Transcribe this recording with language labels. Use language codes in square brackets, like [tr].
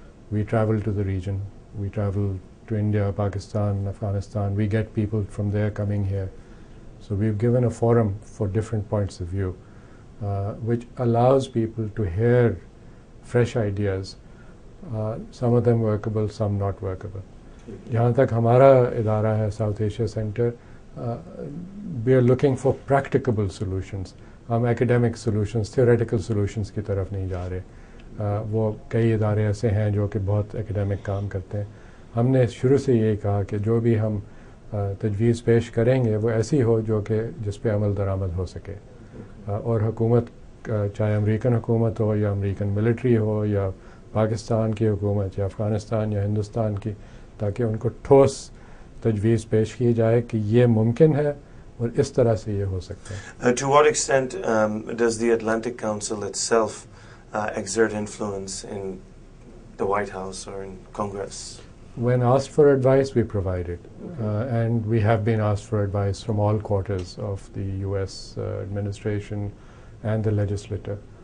[en] We travel to the region. We travel to India, Pakistan, Afghanistan. We get people from there coming here. So we've given a forum for different points of view, which allows people to hear fresh ideas, some of them workable, some not workable. [ur] جہاں تک ہمارا ادارہ ہے south Asia centre, [en] we are looking for practicable solutions. [ur] ہم academic solutions, theoretical solutions کی طرف نہیں جا رہے. وہ کئی ادارے ایسے ہیں جو کہ بہت academic کام کرتے ہیں. ہم نے شروع سے یہی کہا کہ جو بھی ہم تجویز پیش کریں گے وہ ایسی ہو جو کہ جس پہ عمل درآمد ہو سکے, اور حکومت چاہے امریکن حکومت ہو یا امریکن ملٹری ہو یا پاکستان کی حکومت یا افغانستان یا ہندوستان کی, تاکہ ان کو ٹھوس تجویز پیش کی جائے کہ یہ ممکن ہے اور اس طرح سے یہ ہو سکتا ہے. [en] To what extent does the Atlantic Council itself exert influence in the White House or in Congress? When asked for advice, we provide it. And we have been asked for advice from all quarters of the U.S. administration and the legislature.